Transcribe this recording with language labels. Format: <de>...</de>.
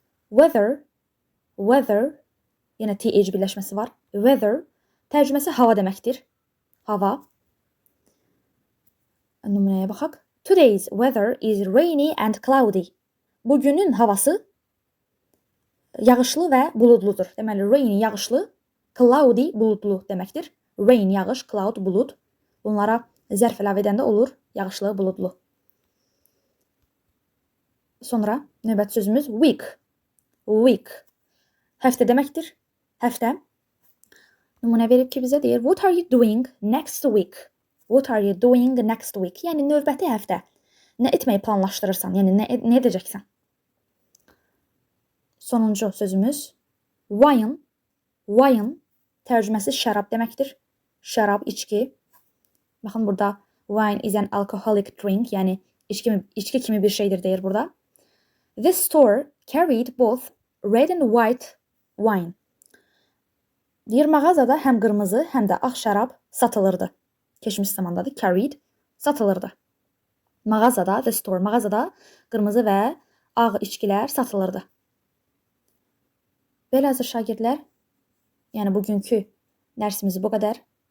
<az>Weather, yenə th birləşməsi var. Weather tərcüməsi hava deməkdir. Hava. Nümunəyə baxaq.</az> <en>Today's weather is rainy and cloudy.</en> <az>Bugünün havası yağışlı və buludludur. Deməli, rainy yağışlı, cloudy buludlu deməkdir. Rain yağış, cloud bulud. Bunlara zərf əlavə edəndə olur yağışlı, buludlu. Sonra növbəti sözümüz week. Week. Həftə deməkdir. Həftə. Nümunə verib ki, bizə deyir,</az> <en>what are you doing next week? What are you doing next week?</en> <az>Yəni növbəti həftə nə etməyi planlaşdırırsan? Yəni nə edəcəksən? Sonuncu sözümüz wine. Wine tərcüməsi şərab deməkdir. Şərab, içki. Baxın burada</az> <en>wine is an alcoholic drink,</en> <az>yəni içki kimi bir şeydir deyir burada.</az> <en>The store carried both red and white wine.</en> <az>Deyir, mağazada həm qırmızı, həm də ağ şərab satılırdı. Keçmiş zamandadır. Carried, satılırdı. Mağazada,</az> <en>the store,</en> <az>mağazada qırmızı və ağ içkilər satılırdı. Belə əziz şagirdlər, yəni bugünkü dərsimiz bu qədər.</az>